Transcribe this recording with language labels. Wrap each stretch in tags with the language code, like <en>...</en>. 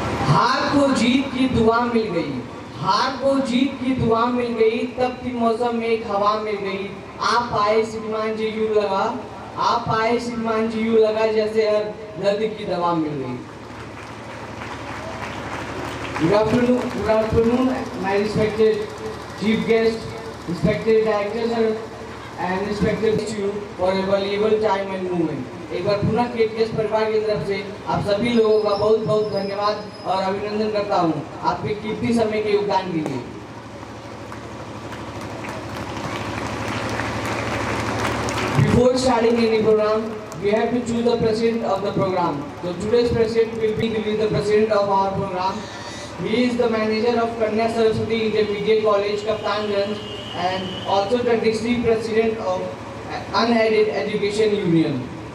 <hi>हार को जीत की दुआ मिल गई, हार को जीत की दुआ मिल गई, तब की मौसम में एक हवा मिल गई। आप आए श्रीमान जी यूं लगा, आप आए श्रीमान जी यूं लगा जैसे हर दर्द की दवा मिल गई।</hi> <en>Good afternoon, my respected chief guest, respected director sir, and respected you for a valuable time and moment.</en> <hi>एक बार पुनः केटीएस परिवार की तरफ से आप सभी लोगों का बहुत बहुत धन्यवाद और अभिनंदन करता हूँ आपके कीमती समय के योगदान के लिए।</hi> <en>Before starting any program, we have to choose the president of the program. So today's president will be the president of our program. He is the manager of Kanya Saraswati Intermediate College, Kaptanganj, and also the district president of Unaided Education Union.</en>